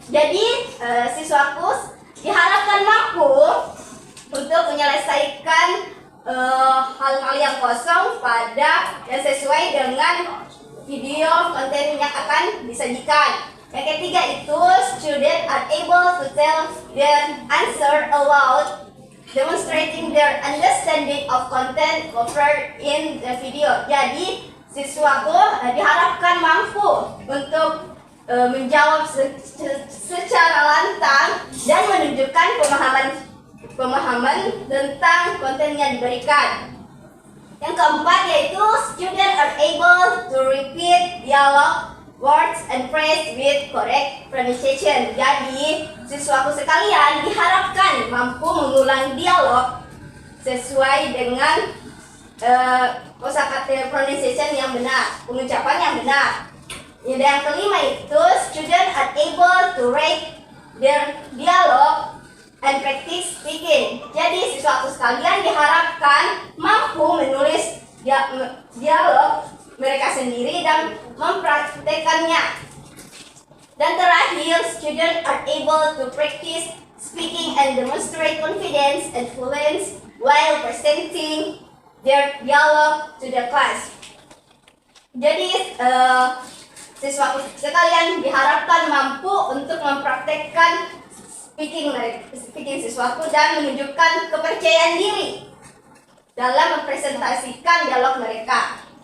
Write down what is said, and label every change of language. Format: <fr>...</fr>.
<id>Jadi siswaku diharapkan mampu untuk menyelesaikan hal-hal yang kosong pada yang sesuai dengan video konten yang akan disajikan. Yang ketiga itu</id> <en>students are able to tell their answer aloud, demonstrating their understanding of content covered in the video.</en> <id>Jadi siswaku diharapkan mampu untuk menjawab secara lantang dan menunjukkan pemahaman tentang konten yang diberikan. Yang keempat yaitu</id> <en>students are able to repeat dialogue words and phrase with correct pronunciation.</en> <id>Jadi siswaku sekalian diharapkan mampu mengulang dialog sesuai dengan kosakata pronunciation yang benar, pengucapan yang benar. Yang kelima itu</id> <en>students are able to write their dialogue and practice speaking.</en> <id>Jadi siswaku sekalian diharapkan mampu menulis dialog mereka sendiri dan mempraktekannya. Dan terakhir,</id> <en>students are able to practice speaking and demonstrate confidence and fluence while presenting their dialogue to the class.</en> <id>Jadi, siswaku sekalian diharapkan mampu untuk mempraktekkan speaking siswaku dan menunjukkan kepercayaan diri dalam mempresentasikan dialog mereka.</id>